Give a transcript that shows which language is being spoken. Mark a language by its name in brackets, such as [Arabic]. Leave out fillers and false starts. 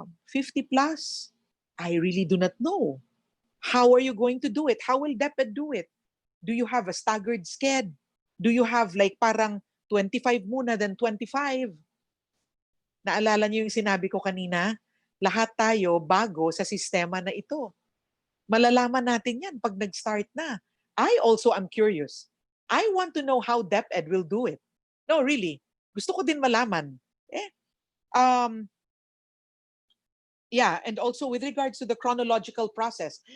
[English] 50 plus, I really do not know. How are you going to do it? How will DepEd do it? Do you have a staggered sked? Do you have like [Filipino] parang [English] 25 muna, then 25? [Filipino] Naalala niyo yung sinabi ko kanina? Lahat tayo bago sa sistema na ito. Malalaman natin yan pag nag-start na. [English] I also am curious. I want to know how DepEd will do it. No, really. [Filipino] Gusto ko din malaman. [English] Um, yeah, and also with regards to the chronological process.